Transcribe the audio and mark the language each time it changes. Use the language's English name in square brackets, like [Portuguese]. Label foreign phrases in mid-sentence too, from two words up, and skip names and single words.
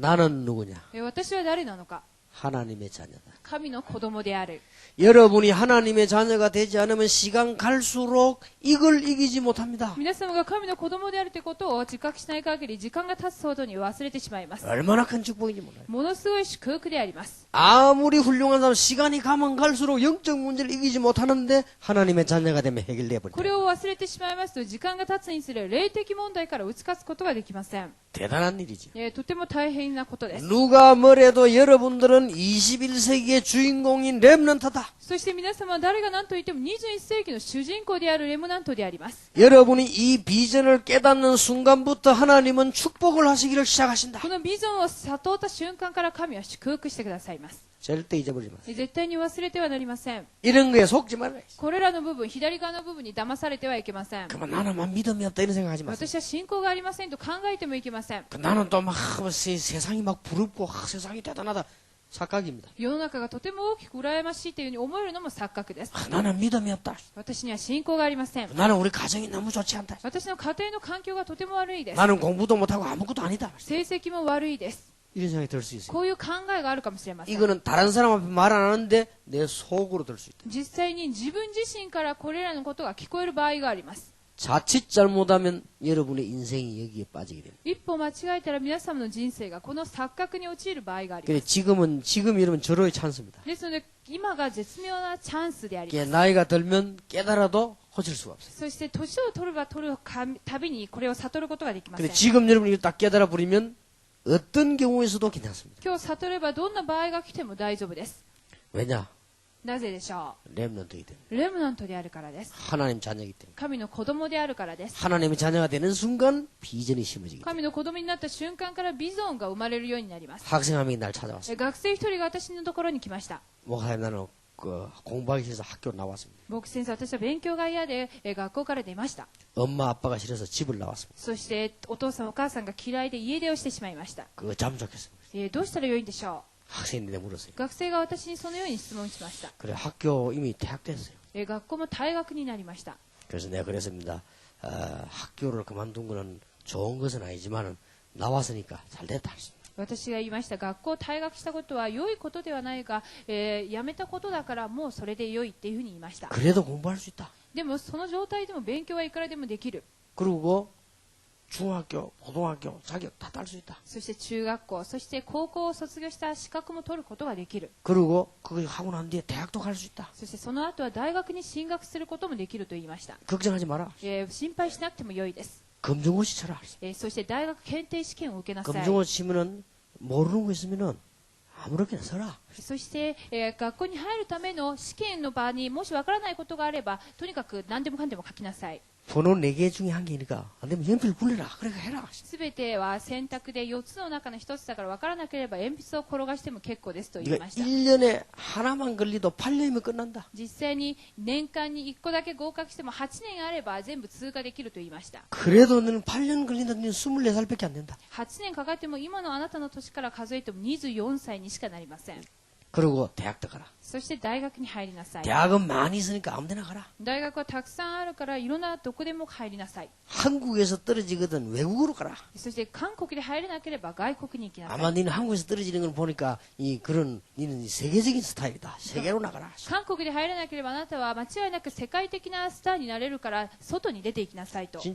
[Korean] 나는 누구냐? [Japanese] 私は誰なのか。 [Korean] 하나님의 자녀다. [Japanese] 神の子供である。 [Korean] 여러분이 하나님의 자녀가 되지 않으면 시간 갈수록 이걸 이기지 못합니다. [Japanese] 皆様が神の子供であるということを自覚しない限り時間が経つほどに忘れてしまいます。 [Korean] 얼마나 큰 축복인지 몰라요. [Japanese] ものすごい祝福であります。 [Korean] 아무리 훌륭한 사람 시간이 가면 갈수록 영적 문제를 이기지 못하는데 하나님의 자녀가 되면 해결돼 [Japanese] こ [Korean] 버려요. [Japanese] れを忘れてしまいますと時間が経つにつれ霊的問題から打ち勝つことができません。 [Korean] 대단한 일이죠. [Japanese] とても大変なことです。 [Korean] 누가 뭐래도 여러분들은 21세기의 주인공인 렘넌트다. [Japanese] そして皆様は誰が何と言っても21世紀の主人公であるレムナントであります。 [Korean] 여러분이 이 비전을 깨닫는 순간부터 하나님은 축복을 하시기를 시작하신다. [Japanese] このビジョンを悟った瞬間から神は祝福してくださいます。 [Korean] 절대 잊어버리지 마세요. [Japanese] 絶対に忘れてはなりません。 [Korean] 이런 거에 속지 말아요. [Japanese] これらの部分、左側の部分に騙されてはいけません。 [Korean] 그만 나는 막 믿음이 없다 이런 생각하지 마세요. [Japanese] 私は信仰がありませんと考えてもいけません。 [Korean] 나는 또 막 세상이 막 부럽고 세상이 대단하다 착각입니다. [Japanese] 世の中がとても大きく羨ましいというふうに思えるのも錯覚です。 [Korean] 나는 믿음이 없다. [Japanese] 私には信仰がありません。 [Korean] 나는 우리 가정이 너무 좋지 않다. [Japanese] 私の家庭の環境がとても悪いです。 [Korean] 나는 공부도 못하고 아무것도 아니다. [Japanese] 成績も悪いです。 [Korean] 이런 생각이 들 수 있어요. [Japanese] こういう考えがあるかもしれません。 [Korean] 이거는 다른 사람 앞에 말 안 하는데 내 속으로 들 수 있다. [Japanese] 実際に自分自身からこれらのことが聞こえる場合があります。 [Korean] 자칫 잘못하면 여러분의 인생이 여기에 빠지게 됩니다. [Japanese] 一歩間違えたら皆様の人生がこの錯覚に陥る場合がありま [Korean] 그래 [Japanese] す。 [Korean] 지금 여러분 절호의 찬스입니다. [Japanese] ですので今が絶妙なチャンスでありま [Korean] 이게 [Japanese] す。 [Korean] 나이가 들면 깨달아도 고칠 수가 없어요. [Japanese] そして年を取れば取るたびにこれを悟ることができません。 [Korean] 근데 지금 여러분이 이걸 딱 깨달아 버리면 어떤 경우에서도 괜찮습니다. [Japanese] 今日悟ればどんな場合が来ても大丈夫です。 [Korean] 왜냐? [Japanese] なぜでしょ [Korean] 렘넌트이기 때문에. [Japanese] う。レムナントであるからです。 [Korean] 하나님 자녀이기 때문에. [Japanese] 神の子供であるからです。 [Korean] 하나님의 자녀가 되는 순간 비전이 심어지기 때문에. [Japanese] 神の子供になった瞬間からビジョンが生まれるようになります。 [Korean] 학생 한 명이 날 찾아왔어요. [Japanese] 学生一人が私のところに来ました。 [Korean] 목사님 나는 공부하기 싫어서 학교 나왔습니다. [Japanese] 僕先生、私は勉強が嫌で学校から出ました。 [Korean] 엄마 아빠가 싫어서 집을 나왔습니다. [Japanese] そしてお父さんお母さんが嫌いで家出をしてしまいました。 [Korean] 그거 참 좋겠어요. [Japanese] どうしたらよいんでしょ [Korean] 학생인데 물었어요. [Japanese] う。学生が私にそのように質問しました。 [Korean] 그래 학교 이미 퇴학 됐어요. [Japanese] 学校も退学になりました。 [Korean] 그래서 내가 그랬습니다. 학교를 그만둔 거는 좋은 것은 아니지만 나왔으니까 잘 됐다. [Japanese] 私が言いました。学校を退学したことは良いことではないが、やめたことだからもうそれで良いっていうふうに言いました。 [Korean] 그래도 공부할 수 있다. [Japanese] でもその状態でも勉強はいくらでもできる。 [Korean] 그리고 중학교, 고등학교 자격 다 딸 수 있다. [Japanese] そして中学校、そして高校を卒業した資格も取ることができる。 [Korean] 그리고 그거 하고 난 뒤에 대학도 갈 수 있다. [Japanese] そしてその後は大学に進学することもできると言いました。 [Korean] 걱정하지 마라. [Japanese] 心配しなくても良いです。 [Korean] 검정고시 쳐라. [Japanese] そして大学検定試験を受けなさい。 [Korean] 검정고시 치면은 모르는 거 있으면은 아무렇게나 써라. [Japanese] そして、学校に入るための試験の場にもしわからないことがあればとにかく何でもかんでも書きなさい。 [Korean] 번호 4개 중에 한 개니까 안 되면 연필 굴려라. 그래 해라. [Japanese] すべては選択で4つの中の1つだからわからなければ鉛筆を転がしても結構ですと言い [Korean] 네가 [Japanese] ました。 [Korean] 1년에 하나만 걸리도 8년이면 끝난다. [Japanese] 実際に年間に1個だけ合格しても8年あれば全部通過できると言いました。 [Korean] 그래도 너는 8년 걸린다. 너는 24살밖에 안 된다. [Japanese] 8 年かかっても今のあなたの年から数えても24歳にしかなりません。 [Korean] 그리고 대학도 가라. [Japanese] そして大学に入りなさい。 [Korean] 대학은 많이 있으니까 아무데나 가라. [Japanese] 大学はたくさんあるからいろんなどこでも入りなさい。 [Korean] 한국에서 떨어지거든 외국으로 가라. [Japanese] そして韓国で入れなければ外国に行きなさい。 [Korean] 아마 너는 한국에서 떨어지는 걸 보니까 그런 너는 세계적인 스타일이다. 세계로 나가라. [Japanese] 韓国で入れなければあなたは間違いなく世界的なスターになれるから外に出ていきなさいと。